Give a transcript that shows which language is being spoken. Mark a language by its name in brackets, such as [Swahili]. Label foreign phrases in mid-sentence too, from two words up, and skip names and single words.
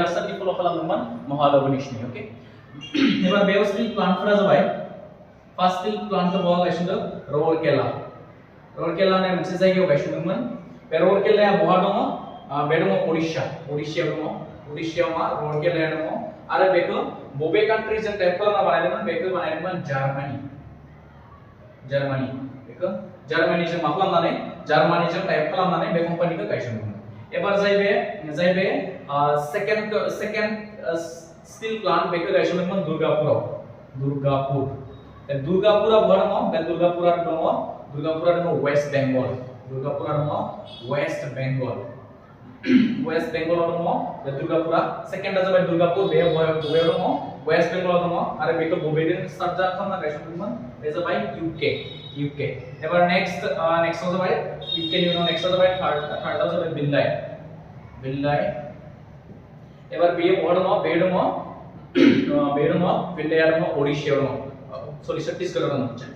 [Bodo] सोरनि फलो खालामदोंमोन महालबनिसनि ओके एबार बेयाव [English] steel plants [Bodo] जाबाय [English] first steel plant [Bodo] बहा गायसनदों रौरकेला होननाय मोनसे जायगायाव गायसनदोंमोन बे रौरकेलाया बहा दङ बे दङ ओडिशायाव दङ ओडिशायाव मा रौरकेलाया दङ आरो बेखौ बबे कान्ट्रिजों टाइप खालामना बानायदोंमोन बेखौ बानायदोंमोन जार्मानी बेखौ जार्मानीजों मा खालामनानै जार्मानीजों टाइप खालामनानै बे कम्पानिखौ गायसनदोंमोन एबार जाय बे [English] second steel plant [Bodo] बेखौ गायसनदोंमोन दुर्गापुरा बहा दङ बे दुर्गापुरा दङ वेस्ट बेंगल दङ बे दुर्गापुरा सेकेंडआ जाबाय दुर्गापुर बे बबेयाव दङ वेस्ट बेंगल दङ आरो बेखौ बबेजों स्टार्ट खालामना गायसनदोंमोन बे जाबाय UK एबार नेक्स्टआव जाबाय UK नि उनाव नेक्स्टआव जाबाय थार्डआव जाबाय बिल्लाय एबार बेयो बहा दङ बे दङ बिल्लाया दङ ओडिशायाव दङ सॉरी छत्तीसगढ़ दङ